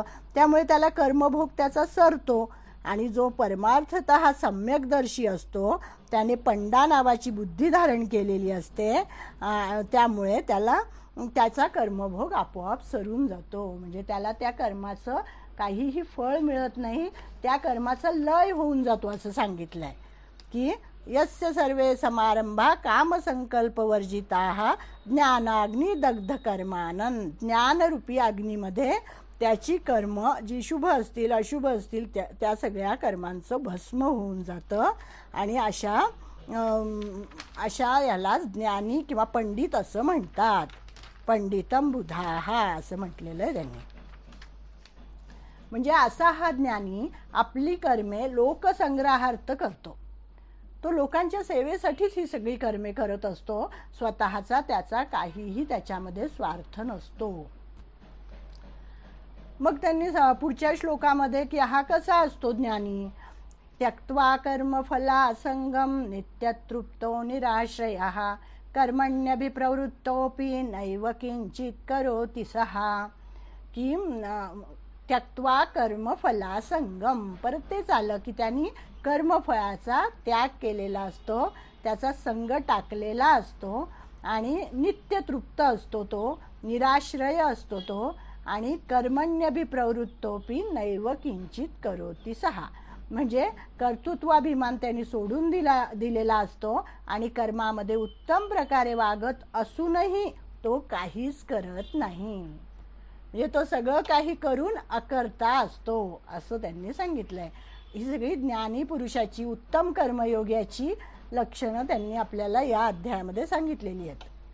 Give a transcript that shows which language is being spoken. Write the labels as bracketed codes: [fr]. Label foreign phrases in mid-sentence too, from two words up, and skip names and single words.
[mr] त्यामुळे त्याला कर्मभोग त्याचा सरतो. आणि जो परमार्थतः सम्यकदर्शी असतो त्याने पंडा नावाची बुद्धी धारण केलेली असते. त्यामुळे त्याचा कर्मभोग आपोआप सरून जातो. म्हणजे त्याला त्या कर्माचं काहीही फळ मिळत नाही, त्या कर्माचा लय होऊन जातो असं सांगितलंय की [sa] यस्य सर्वे समारंभा कामसंकल्पवर्जिताः ज्ञानाग्नी दग्ध कर्मानन. [mr] ज्ञानरूपी अग्नीमध्ये त्याची कर्म जी शुभ असतील अशुभ असतील त्या सगळ्या कर्मांचं भस्म होऊन जातं. आणि अशा याला ज्ञानी किंवा पंडित असं म्हणतात. [sa] पंडितम बुधाः [mr] असं म्हटलेलं आहे त्यांनी. म्हणजे असा हा ज्ञानी आपली कर्मे लोकसंग्रहार्थ करतो. तो लोकांच्या सेवेसाठीच ही सगळी कर्मे करत असतो. स्वतःचा त्याचा काहीही त्याच्यामध्ये स्वार्थ नसतो. मग त्यांनी पुढच्या श्लोकामध्ये की हा कसा असतो ज्ञानी. [sa] त्यक्त्वा कर्मफलासंगम नित्यतृप्तो निराश्रयः कर्मण्यभिप्रवृत्तोऽपि नैव किंचित करोति सः. की त्यक्त्वा कर्मफलासंगम, [mr] परत तेच आलं की त्यांनी कर्मफळाचा त्याग केलेला असतो, त्याचा संग टाकलेला असतो आणि नित्य तृप्त असतो तो, निराश्रय असतो तो. [sa] आणि कर्मण्यभिप्रवृत्तोपि नैव किंचित करोति सः, [mr] म्हणजे कर्तृत्वाभिमान त्यांनी सोडून दिलेला असतो आणि कर्मामध्ये उत्तम प्रकारे वागत असूनही तो काहीच करत नाही. म्हणजे तो सगळं काही करून अकर्ता असतो असं त्यांनी सांगितलंय. ही सगळी ज्ञानी पुरुषाची, उत्तम कर्मयोग्याची लक्षणं त्यांनी आपल्याला या अध्यायामध्ये सांगितलेली आहेत.